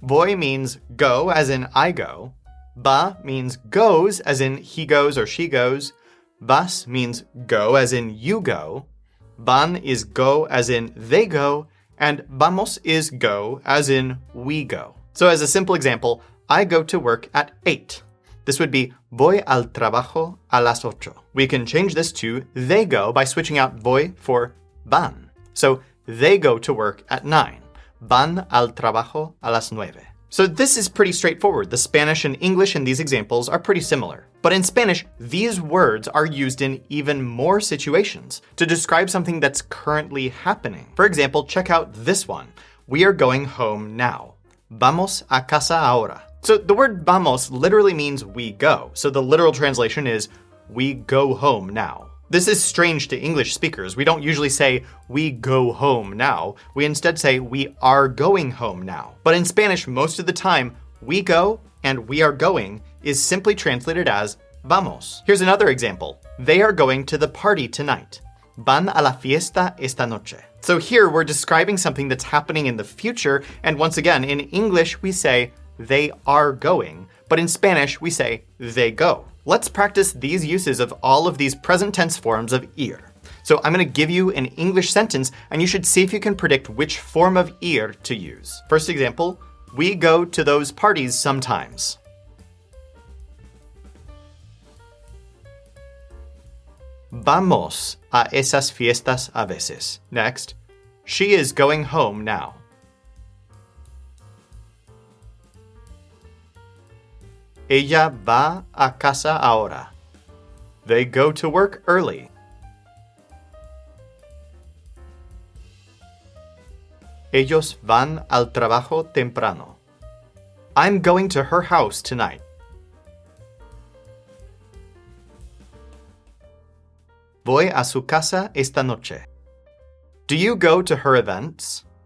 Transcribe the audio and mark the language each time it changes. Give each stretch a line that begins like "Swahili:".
English: Voy means go, as in I go. Va means goes, as in he goes or she goes. Vas means go, as in you go. Van is go, as in they go. And vamos is go, as in we go. So as a simple example, I go to work at 8. This would be
Spanish: voy al trabajo a las 8.
English: We can change this to they go by switching out voy for van. So they go to work at 9.
Spanish: Van al trabajo a las 9.
English: So this is pretty straightforward. The Spanish and English in these examples are pretty similar. But in Spanish, these words are used in even more situations to describe something that's currently happening. For example, check out this one. We are going home now.
Spanish: Vamos a casa ahora.
English: So the word vamos literally means we go. So the literal translation is we go home now. This is strange to English speakers. We don't usually say we go home now. We instead say we are going home now. But in Spanish, most of the time, we go and we are going is simply translated as vamos. Here's another example. They are going to the party tonight.
Spanish: Van a la fiesta esta noche.
English: So here we're describing something that's happening in the future. And once again, in English, we say they are going, but in Spanish, we say they go. Let's practice these uses of all of these present tense forms of Ir. So I'm going to give you an English sentence, and you should see if you can predict which form of Ir to use. First example, we go to those parties sometimes.
Spanish: Vamos a esas fiestas a veces.
English: Next, she is going home now.
Spanish: Ella va a casa ahora.
English: They go to work early.
Spanish: Ellos van al trabajo temprano.
English: I'm going to her house tonight.
Spanish: Voy a su casa esta noche.
English: Do you go to her events?